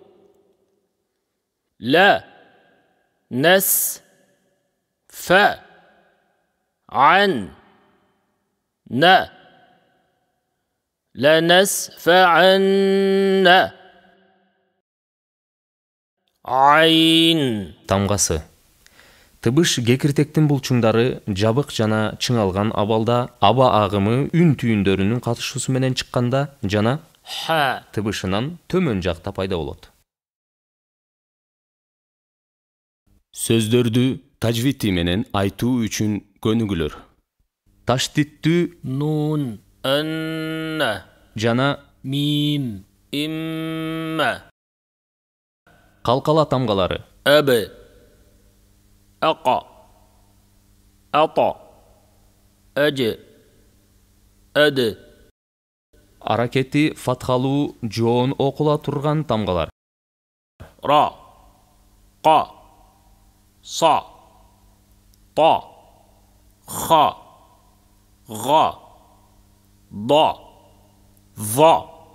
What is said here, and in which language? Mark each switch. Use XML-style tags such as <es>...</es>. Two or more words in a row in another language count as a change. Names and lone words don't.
<ar>لا. نس. ف. عن. ن. لنسفعن. عين.</ar> <ky>Тамгасы. Тыбыш кекиртектин булчуңдары жабык жана чыңалган абалда аба агымы үн түйүндөрүнүн катышуусу менен чыкканда жана х тыбышынан төмөн жакта пайда болот. Сөздөрдү тажвити менен айтуу үчүн көнүгүлөр. Таштиттүү нун ан жана мим имма. калкала тамгалары.</ky> <ar>أب أقى أطى أج أد.</ar> <ky>Аракети фатхалуу жоон окула турган тамгалар.</ky> <ar>را قا صا طا خا غا ضا ظا</ar>